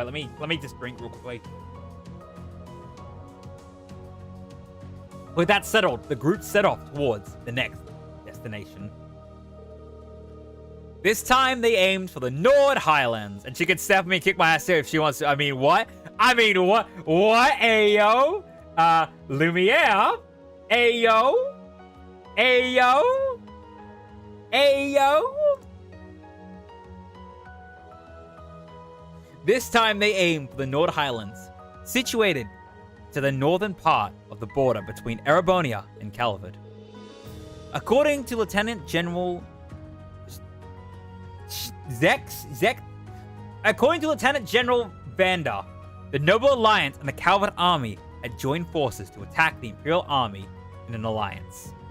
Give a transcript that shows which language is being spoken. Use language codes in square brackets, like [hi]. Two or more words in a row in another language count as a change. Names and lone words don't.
[en] Let me just drink real quickly. With that settled, the group set off towards the next destination. This time, they aimed for the Nord Highlands, and she could step me and kick my ass too if she wants to. I mean, what? What? Ayo? Lumiere? Ayo? Ayo? Ayo? This time, they aimed for the Nord Highlands, situated to the northern part of the border between Erebonia and Calvard. According to Lieutenant General According to Lieutenant General Vander, the Noble Alliance and the Calvard Army had joined forces to attack the Imperial Army in an alliance.